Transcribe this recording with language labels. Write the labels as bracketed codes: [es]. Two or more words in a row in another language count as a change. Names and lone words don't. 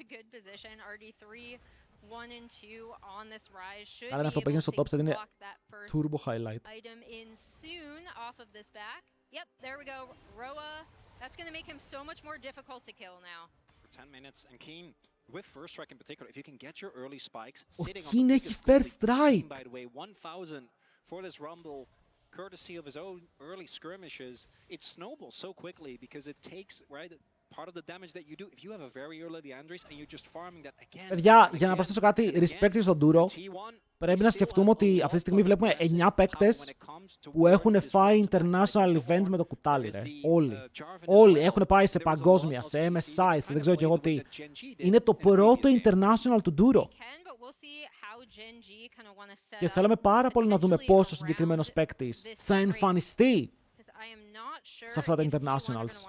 [el] Άρα αυτό που έγινε στο [en] top set [el] είναι [en] turbo highlight. [el] Ο Keen έχει [en] first strike. Courtesy of his own early skirmishes, it snowballs so quickly because it takes, right, part of the damage that you do. If you have a very early Leandris and you're just farming that again. [el] Παιδιά, για να προσθέσω κάτι, respect στον Duro, πρέπει να σκεφτούμε ότι αυτή τη στιγμή βλέπουμε 9 παίκτες που έχουν φάει [en] international events [el] με το κουτάλι, ρε. Όλοι έχουν πάει σε παγκόσμια, σε MSI, σε δεν ξέρω κι εγώ τι. Είναι το πρώτο international του Duro. Και θέλαμε πάρα πολύ να δούμε πόσο συγκεκριμένος παίκτης θα εμφανιστεί σε αυτά τα internationals.